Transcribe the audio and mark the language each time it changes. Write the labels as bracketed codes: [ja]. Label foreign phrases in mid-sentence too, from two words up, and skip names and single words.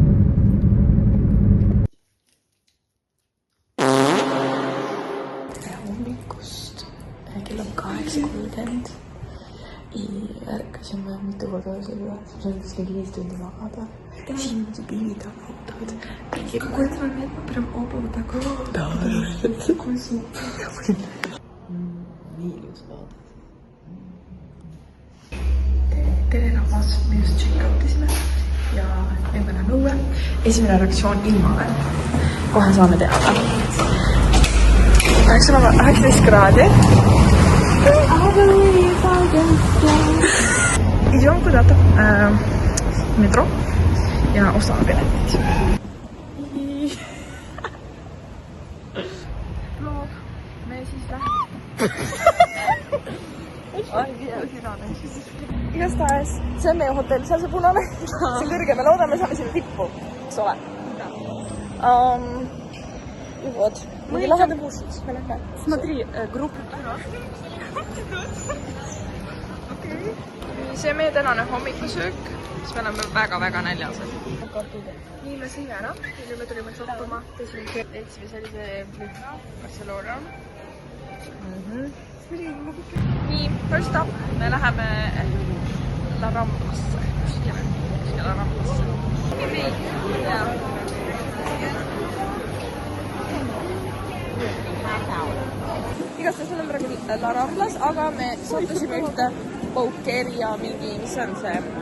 [et] Tere hommikust. Kell on 8:30. Ärkasime mitu korda selle, see on kuskil 5 tundi magada. Siin pillid on ootavad. [ru] Какой-то момент мы прям оба вот так вот. Да. Такой супер. [et] Nii ilus vaadata. Tere rahvas, me just check-outisime ja nüüd me läheme õue. Esimene reaktsioon ilma veel. Kohe saame teada. Peaks olema 19 kraadi. [ru] Idем куда-то метро [et] ja ostame piletid. Vlog, me siis läheme. Igastahes, see on meie hotell, seal see punane. See kõrge, me loodame, saame sinna tippu, eks ole. [ru] Ja вот. Мы [et] läheme bussis. [ru] Смотри, группа. [et] See on meie tänane hommikusöök, siis me oleme väga-väga näljased. Nii me sõime ära, nüüd me tulime shoppama, Leidsime sellise lühna Barcelona. Nii, [en] first up, [et] me läheme La Ramblasse. Kuskile La Ramblasse. Igastahes me oleme praegu La Ramblas, aga me sattusime ühte Paukeri ja mingi, mis on see?